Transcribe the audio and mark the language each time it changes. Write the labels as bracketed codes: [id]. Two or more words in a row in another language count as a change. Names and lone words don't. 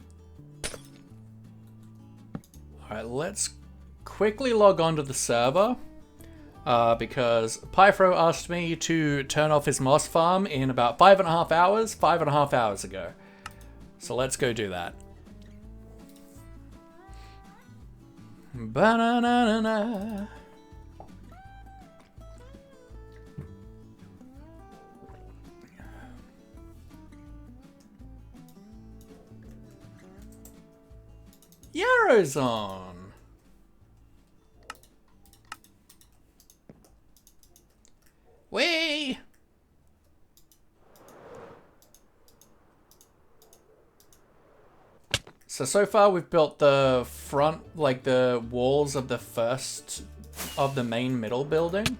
[en] Alright, let's quickly log on to the server. Because Pyfro asked me to turn off his moss farm in about 5.5 hours, 5.5 hours ago. So let's go do that. Ba-na-na-na-na. Yarrow's on. Whee! So far we've built the front, like the walls of the first of the main middle building.